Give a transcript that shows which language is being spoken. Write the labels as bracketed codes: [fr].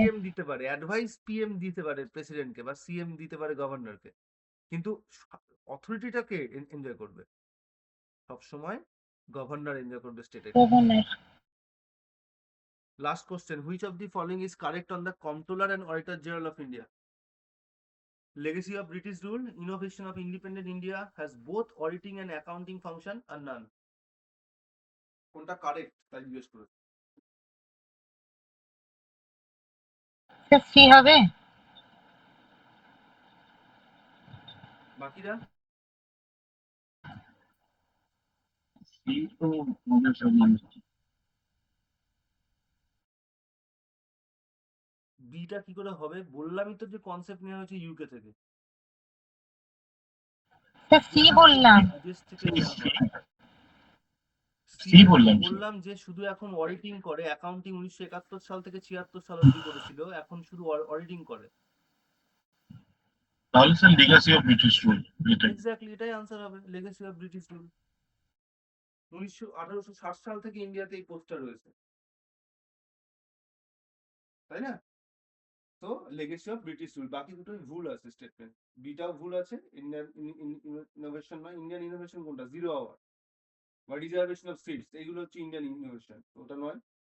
[bn] CM দিতে পারে, advice PM দিতে পারে প্রেসিডেন্টকে, বা সিএম দিতে পারে গভর্নরকে, কিন্তু অথরিটিটাকে এনজয় করবে সবসময় গভর্নর, এনজয় করবে স্টেটের। Governor. [en] Last question, which of the following is correct on the comptroller and auditor general of India? Legacy of British rule, innovation of independent India has both auditing and accounting function or none. [bn] কোনটা correct তাই জিজ্ঞেস করে। Sir C হবে। বাকিরা এই তো আমাদের সব মানুষ। বিটা কি করে হবে? বললামই তো যে কনসেপ্ট নেওয়া হয়েছে ইউকে থেকে। স্যার সি বললাম। বিদেশ থেকে নেওয়া হয়। সি বললাম। বললাম যে শুধু এখন অডিটিং করে, অ্যাকাউন্টিং 1971 সাল থেকে 76 সাল অবধি করেছিল, এখন শুধু অডিটিং করে। তাহলে sir [en] legacy of British rule [bn] এটাই। এক্স্যাক্টলি, এটাই আনসার হবে, লেগেসি অফ ব্রিটিশ রুল। 1860 সাল থেকে ইন্ডিয়াতে এই পোস্টটা রয়েছে, তাই না? তো লেগেসি অফ ব্রিটিশ রুল। বাকি দুটোই ভুল আছে স্টেটমেন্ট, বিটাও ভুল আছে। ইন্ডিয়ান ইনোভেশন নয়, ইন্ডিয়ান ইনোভেশন কোনটা? জিরো আওয়ার বা রিজার্ভেশন অফ সিটস, এইগুলো হচ্ছে ইন্ডিয়ান ইনোভেশন, ওটা নয়।